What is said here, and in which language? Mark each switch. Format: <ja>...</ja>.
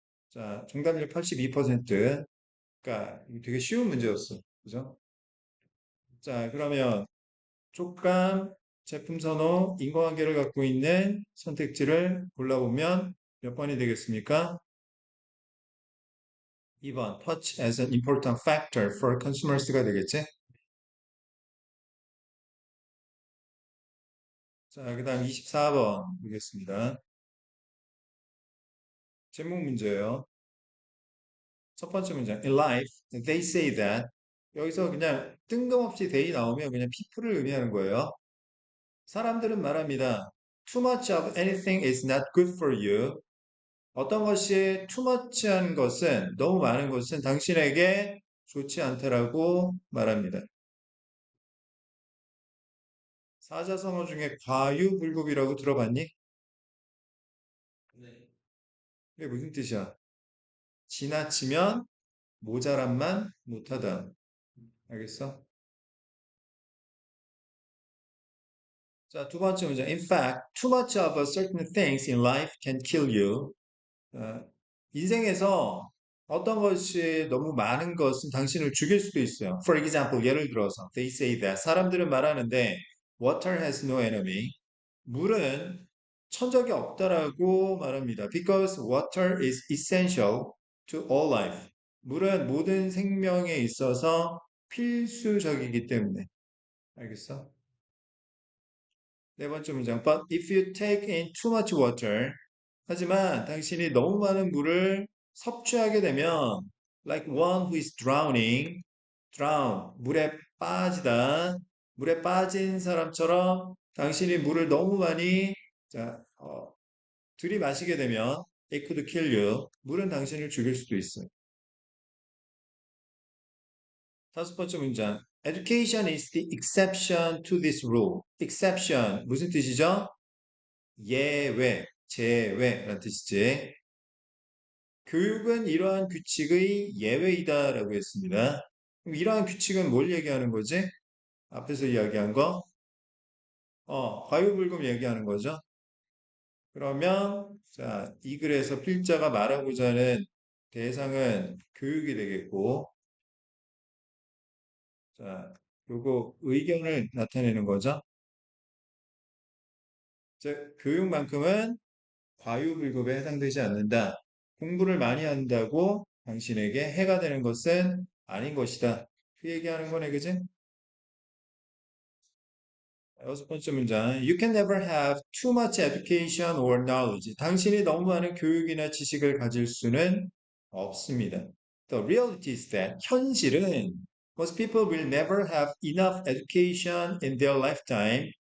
<ko>자, 정답률 82%. 그러니까 이거 되게 쉬운 문제였어. 그죠? 자, 그러면 촉감, 제품 선호, 인과관계를 갖고 있는 선택지를 골라보면 몇 번이 되겠습니까?</ko> <en>2번, touch as an important factor for consumers가 되겠지?</en> <ko>자, 그 다음 24번 보겠습니다. 제목 문제예요. 첫 번째 문장.</ko> <en>In life, they say that.</en> <ko>여기서 그냥 뜬금없이 they 나오면 그냥 people을 의미하는 거예요. 사람들은 말합니다.</ko> <en>Too much of anything is not good for you.</en> <ko>어떤 것이 too much한 것은, 너무 많은 것은 당신에게 좋지 않다라고 말합니다. 사자성어 중에 과유불급이라고 들어봤니? 네. 이게 무슨 뜻이야? 지나치면 모자란만 못하다. 알겠어? 자, 두 번째 문제.</ko> <en>In fact, too much of a certain things in life can kill you.</en> <ko>어, 인생에서 어떤 것이 너무 많은 것은 당신을 죽일 수도 있어요.</ko> <en>For example,</en> <ko>예를 들어서,</ko> <en>they say that</en> <ko>사람들은 말하는데,</ko> <en>water has no enemy.</en> <ko>물은 천적이 없다라고 말합니다.</ko> <en>Because water is essential to all life.</en> <ko>물은 모든 생명에 있어서 필수적이기 때문에. 알겠어? 네 번째 문장.</ko> <en>But if you take in too much water,</en> <ko>하지만 당신이 너무 많은 물을 섭취하게 되면,</ko> <en>like one who is drowning, drown,</en> <ko>물에 빠지다, 물에 빠진 사람처럼 당신이 물을 너무 많이 자, 들이마시게 되면,</ko> <en>it could kill you.</en> <ko>물은 당신을 죽일 수도 있어요. 다섯 번째 문장.</ko> <en>Education is the exception to this rule.</en> <ko>exception 무슨 뜻이죠? 예외, 제외라는 뜻이지. 교육은 이러한 규칙의 예외이다라고 했습니다. 그럼 이러한 규칙은 뭘 얘기하는 거지? 앞에서 이야기한 거? 과유불급 얘기하는 거죠. 그러면 자, 이 글에서 필자가 말하고자 하는 대상은 교육이 되겠고, 자, 요거 의견을 나타내는 거죠. 즉, 교육만큼은 과유불급에 해당되지 않는다. 공부를 많이 한다고 당신에게 해가 되는 것은 아닌 것이다. 그 얘기하는 거네, 그지? 여섯 번째 문장.</ko> <en>You can never have too much education or knowledge.</en> <ko>당신이 너무 많은 교육이나 지식을 가질 수는 없습니다.</ko> <en>The reality is that</en> <ko>현실은</ko> <en>most people will never have enough education in their lifetime.</en>